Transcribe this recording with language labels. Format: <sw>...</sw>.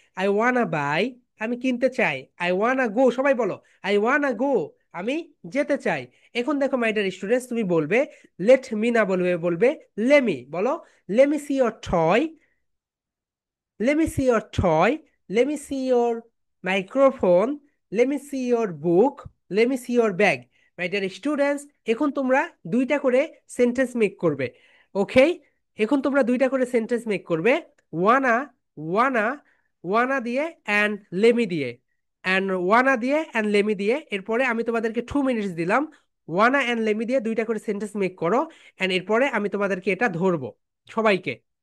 <en>I wanna buy,</en> <bn>আমি কিনতে চাই।</bn> <en>I wanna go,</en> <bn>সবাই বলো</bn> <en>I wanna go,</en> <bn>আমি যেতে চাই। এখন দেখো</bn> <en>my dear students,</en> <bn>তুমি বলবে</bn> <en>let me</en> <bn>না বলবে, বলবে লেমি। বলো</bn> <en>Lemme see your toy, let me see your toy. Let me see your microphone. Let me see your book. Let me see your bag. My dear students,</en> <bn>এখন তোমরা দুইটা করে সেন্টেন্স মেক করবে। ওকে, এখন তোমরা দুইটা করে সেন্টেন্স মেক করবে। ওয়ানা, ওয়ানা, ওয়ানা দিয়ে অ্যান্ড লেমি দিয়ে, অ্যান্ড ওয়ানা দিয়ে অ্যান্ড লেমি দিয়ে। এরপরে আমি তোমাদেরকে 2 মিনিটস দিলাম। ওয়ানা অ্যান্ড লেমি দিয়ে দুইটা করে সেন্টেন্স মেক করো, অ্যান্ড এরপরে আমি তোমাদেরকে এটা ধরবো সবাইকে।</bn>